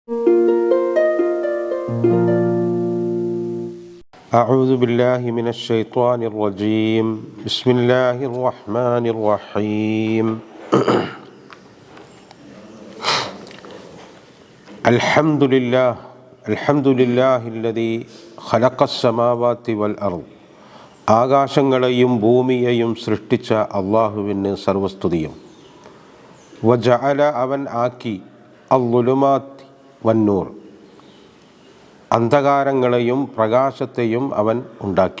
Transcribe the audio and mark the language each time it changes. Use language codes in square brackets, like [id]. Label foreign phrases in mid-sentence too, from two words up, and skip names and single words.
[ar] أعوذ بالله من الشيطان الرجيم بسم الله الرحمن الرحيم الحمد لله الذي خلق السماوات والأرض [ml] ആകാശങ്ങളെയും ഭൂമിയെയും സൃഷ്ടിച്ച അള്ളാഹുവിന് സർവസ്തുതിയും. വജഅല അവൻ ആക്കി [ar] الظلمات والنور [ml] അന്ധകാരങ്ങളെയും പ്രകാശത്തെയും അവൻ ഉണ്ടാക്കി.